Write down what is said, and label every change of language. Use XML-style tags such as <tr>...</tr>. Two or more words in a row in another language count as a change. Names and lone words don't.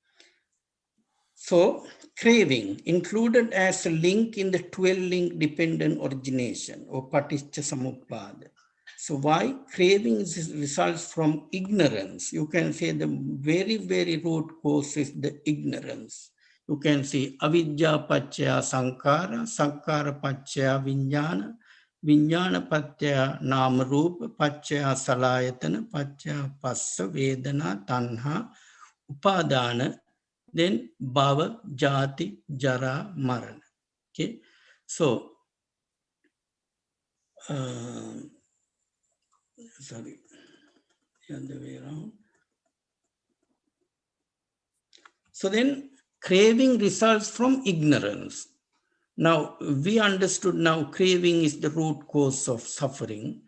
<en>So craving included as a link in the 12-link dependent origination or Paticcasamuppada. So why? Craving results from ignorance. You can say the very, very root cause is the ignorance. You can say</en> <pi>avidya paccaya sankara, sankara paccaya vijnana, vijnana paccaya nama rupa, paccaya salayatana, paccaya passa vedana tanha, upadana, then bhava, jati, jara, marana.</pi> <en>Okay, so sorry, the other way around. So then craving results from ignorance. Now we understood now craving is the root cause of suffering.</en>